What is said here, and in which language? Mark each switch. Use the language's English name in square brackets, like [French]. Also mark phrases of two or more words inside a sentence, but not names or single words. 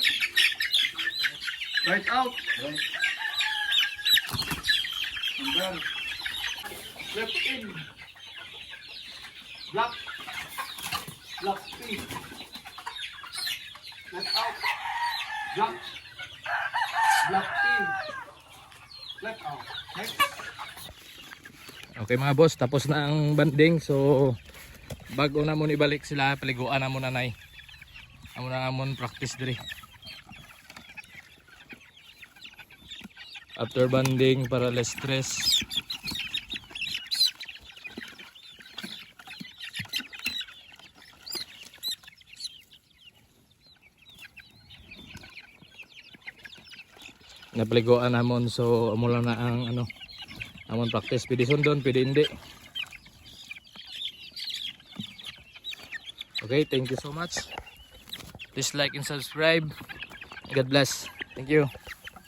[English] Right out. And then left in. Black. Black P. Left out. Black. Black P. Left out. Next. [Hiligaynon] Okay mga boss, tapos na ang banding. So bago na mo ibalik sila, paliguan na mo nanay. Amo na amon practice diri. [English] After banding [Hiligaynon] para [English] less stress. [Hiligaynon] Napaliguan namon, so amo lang na ang amon practice. Pwede sundon, pwede hindi. [English] Okay, thank you so much. Please like and subscribe. God bless. Thank you.